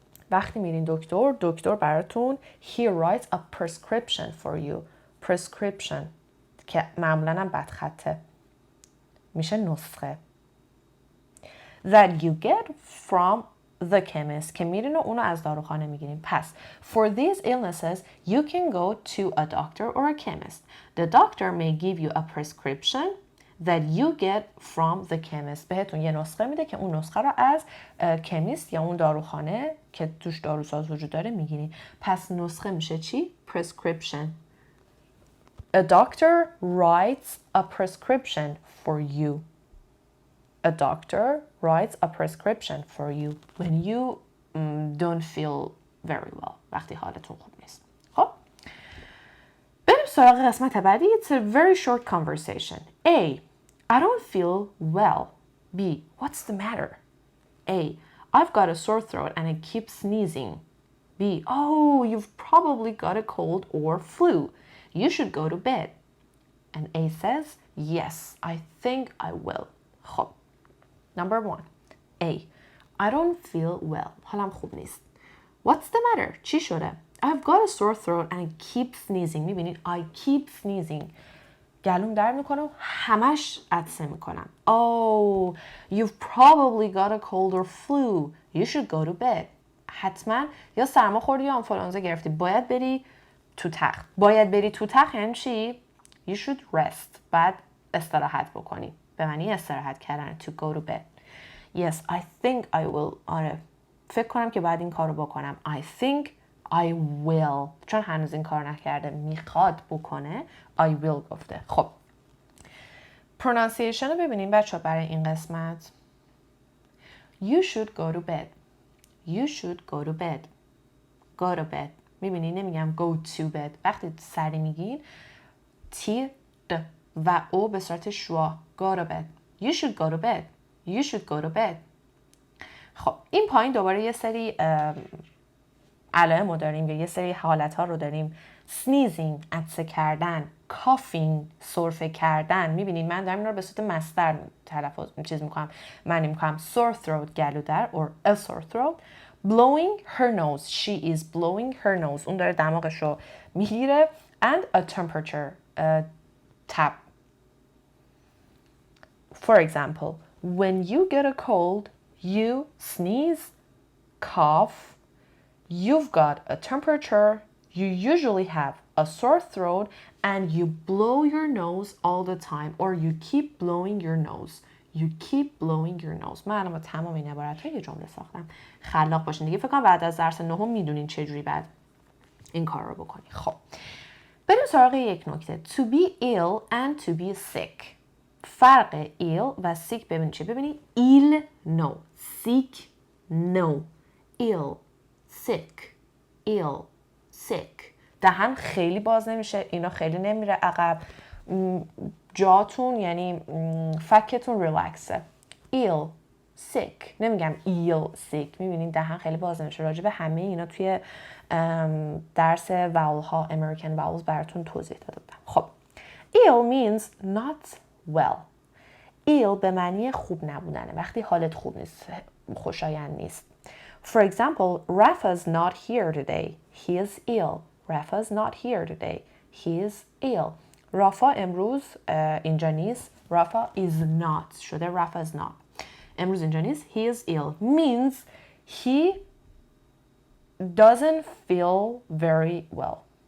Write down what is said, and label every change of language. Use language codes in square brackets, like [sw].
[fa] وقتی میرین دکتر براتون [en] he writes a prescription for you. [fa] Prescription که معمولاً هم بدخطه، میشه نسخه. [en] That you get from the chemist [fa] که میرین و اونو از داروخانه میگیرین. [en] پس for these illnesses you can go to a doctor or a chemist. The doctor may give you a prescription that you get from the chemist. [fa] بهتون یه نسخه میده که اون نسخه رو از کمیست یا اون داروخانه که توش داروساز وجود داره میگیرین. پس نسخه میشه چی؟ [en] Prescription. A doctor writes a prescription for you. a doctor writes a prescription for you when you don't feel very well. [fa] وقتی حالتون خوب نیست. خب بریم سراغ قسمت بعدی. [en] It's a very short conversation. A. I don't feel well. B. What's the matter? A. I've got a sore throat and I keep sneezing. B. Oh, you've probably got a cold or flu. You should go to bed. And A says, yes, I think I will. خب. Number 1. A. I don't feel well. [fa] حالم خوب نیست. [en] What's the matter? [fa] چی شده؟ [en] I've got a sore throat and I keep sneezing. میبینید I keep sneezing. [fa] گلوم درد میکنه و همش عطسه میکنم. [en] Oh, you've probably got a cold or flu. You should go to bed. [fa] حتما یا سرما خوردی یا آنفولانزا گرفتی. باید بری تو تخت. باید بری تو تخت یعنی چی؟ [en] You should rest. [fa] بعد استراحت بکنی. به معنی استراحت کردن. [en] To go to bed. Yes, I think I will. آره. [fa] فکر کنم که باید این کارو بکنم. [en] I think I will. [fa] چون هنوز این کار نکرده میخواد بکنه. I will گفته. خب. pronunciation رو ببینیم بچه برای این قسمت. [en] You should go to bed. You should go to bed. Go to bed. [fa] میبینی نمیگم [en] go to bed. [fa] وقتی سری میگین تی د و او به صورت شوا. [en] Go to bed. You should go to bed. You should go to bed. [fa] خب این پایین دوباره یه سری علائم رو داریم یا یه سری حالت ها رو داریم. sneezing عطسه کردن، coughing سرفه کردن. میبینید من دارم اینا رو به صورت مصدر تلفظ معنی میکنم. [en] sore throat [fa] گلو در [en] or a sore throat. blowing her nose. She is blowing her nose. [fa] اون داره دماغش رو میگیره. [en] and a temperature tap. For example, when you get a cold, you sneeze, cough, you've got a temperature, you usually have a sore throat, and you blow your nose all the time, or you keep blowing your nose. You keep blowing your nose. [fa] من الان با تمام این عبارت رو یه جمله ساختم. خلاق باشین دیگه. فکر کنم بعد از درس 9 میدونین چجوری بعد این کار رو بکنی. خب بریم سراغ یک نکته. [en] To be ill and to be sick. [fa] فرق ill و sick ببینید چه؟ ببینید ill no, sick no, ill, sick, ill, sick. دهن خیلی باز نمیشه. اینا خیلی نمیره عقب. جاتون یعنی فکتون ریلکسه. [en] ill, sick. [fa] نمیگم ill, sick. میبینید دهن خیلی باز نمیشه. راجع به همه اینا توی درس واول ها American vowels براتون توضیح داده بودم. [en] خب ill means not well. [fa] ill به معنی خوب نبودنه. وقتی حالت خوب نیست، خوشایند نیست. [en] For example, Rafa's not here today. He is ill. Rafa's not here today. He is ill. [fa] رافا امروز اینجا نیست. [en] Rafa is not شده. Rafa is not. [fa] امروز اینجا نیست. [en] He is ill means he doesn't feel very well.